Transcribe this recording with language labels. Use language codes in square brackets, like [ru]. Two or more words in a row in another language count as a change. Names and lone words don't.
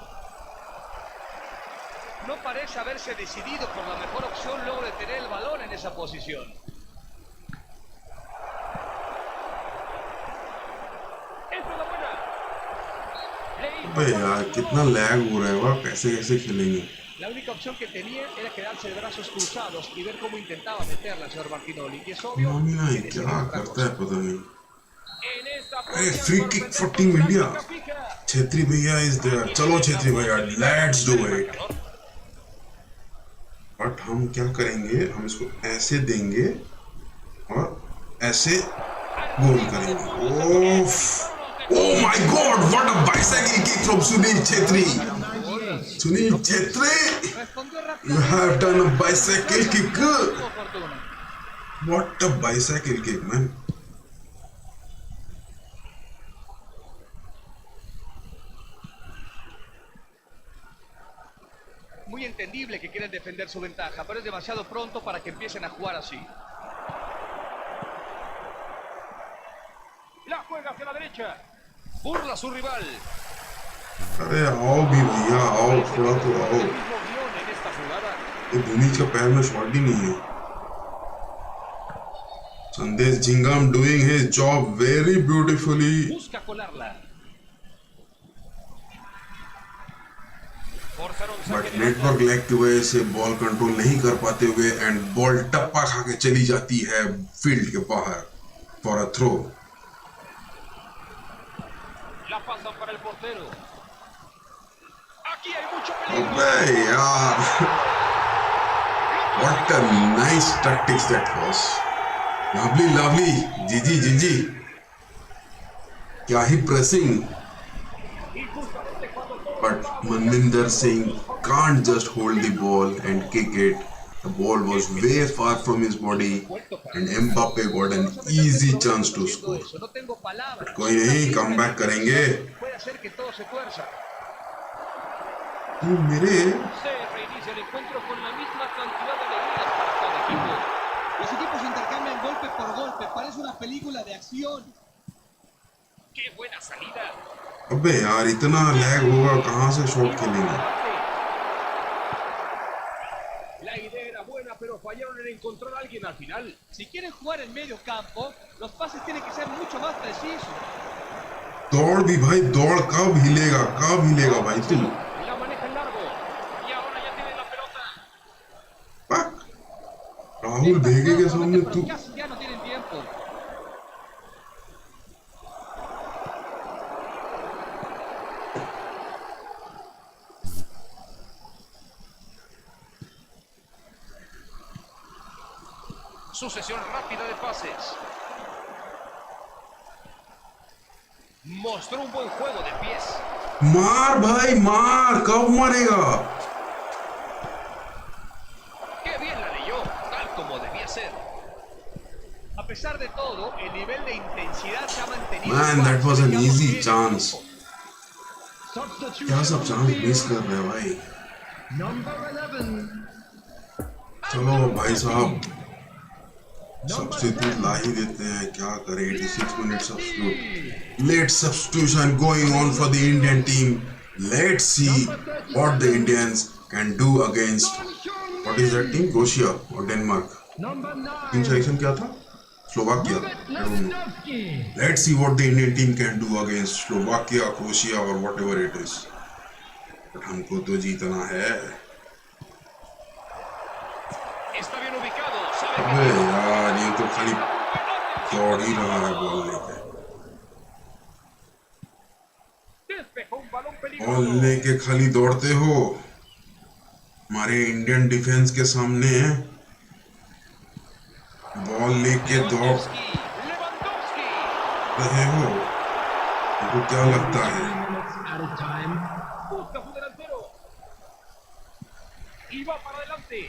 [es] No parece haberse decidido por la mejor opción luego de tener el balón en esa posición. Esta es la buena. Le hizo [hi] अबे यार कितना लैग हो रहा है, वाह कैसे कैसे खेलेंगे? [es] La única opción que tenía era quedarse de brazos cruzados y ver cómo intentaba meterla el señor Martinoli. Y es obvio [hi] मामला है [es] que [hi] क्या [es] necesita otra [hi] करता है [es] cosa. [hi] पता नहीं। [es] en esta [en] Hey, [es] podía [en] free kick [es] sorprender [en] for [es] con [en] Team India. [es] táctica fija. [en] छेत्री भैया is there. [hi] चलो छेत्री भैया, [en] let's do it. [hi] बट हम क्या करेंगे, हम इसको ऐसे देंगे और ऐसे गोल करेंगे। [en] Oof, oh my God, what a bicycle kick from Sunil Chhetri. सुनील छेत्री, you have done a bicycle kick. What a bicycle kick, man. [es] Muy entendible que quieren defender su ventaja, pero es demasiado pronto para que empiecen a jugar así. La juega hacia la derecha. Burla a su rival. [hi] अरे आओ भी भैया, आओ थोड़ा तो आओ। [es] El mismo guión en esta jugada. [hi] ये भूमिज का पैर में शॉट ही नहीं है। [en] संदेश जिंगम doing his job very beautifully. [es] Busca colarla. Forzaron [hi] बट [es] saque de [en] network lag [hi] की वजह से [en] ball control [hi] नहीं कर पाते हुए [en] and ball [hi] टप्पा खा के चली जाती है फील्ड के बाहर [en] for a throw. [es] La pasan para el portero. Aquí hay mucho peligro. [hi] अबे यार, [en] what a nice tactics that was. Lovely, lovely. [hi] जीजी जीजी, क्या ही प्रेसिंग। [en] But Manvinder Singh can't just hold the ball and kick it. The ball was way far from his body and Mbappe got an easy chance to score. [es] No tengo palabras. [hi] But कोई नहीं, कम बैक करेंगे। [es] Puede hacer que todo se tuerza. [hi] तू मेरे [es] Se reinicia el encuentro con la misma cantidad de alegrías para cada equipo. Los equipos intercambian golpe por golpe, parece una película de acción. ¡Qué buena salida! [hi] अबे यार, इतना लैग होगा, कहाँ से शॉट खेलेंगे। [es] La idea era buena, pero fallaron en encontrar a alguien al final. Si quieren jugar en medio campo, los pases tienen que ser mucho más precisos. [hi] दौड़ भी भाई, दौड़, कब हिलेगा भाई तू। [es] La maneja en largo. Y ahora ya tiene la pelota. [hi] पक, राहुल भेगे के सामने तू। [es] Casi ya no tienen tiempo. Sucesión rápida de pases. Mostró un buen juego de pies. [hi] मार भाई मार, कब मारेगा। [es] ¡Qué bien la leyó! Tal como debía ser. A pesar de todo, el nivel de intensidad se ha mantenido. [en] Man, that was an easy chance. Substitution [hi] क्या सब [en] on the चांस field. [hi] मिस कर रहे हैं भाई। [en] Number 11. [hi] चलो भाई साहब, सब्स्टिट्यूट ला ही देते हैं, क्या करें। [en] 86 minute substitute, late substitution going on for the Indian team. Let's see what the Indians can do against, what is that team, Croatia और Denmark। Number टीम 9. [hi] सिलेक्शन क्या था, स्लोवाकिया। [en] I don't know. Lesnowski. Let's see what the Indian team can do against Slovakia, Croatia or whatever it is. [hi] But हमको तो जीतना है। [es] Está bien ubicado. Sabe [hi] अबे [es] que... [hi] यार, ये तो खाली दौड़ ही रहा है बॉल लेके। [es] Despejó un balón [hi] बॉल [es] peligroso. [hi] लेके खाली दौड़ते हो, हमारे [en] Indian defence [hi] के सामने बॉल लेके दौड़ Lewandowski. रहे हो, तुमको क्या लगता है। [en] 3 minutes at a time. [es] Busca su delantero. Y va para adelante.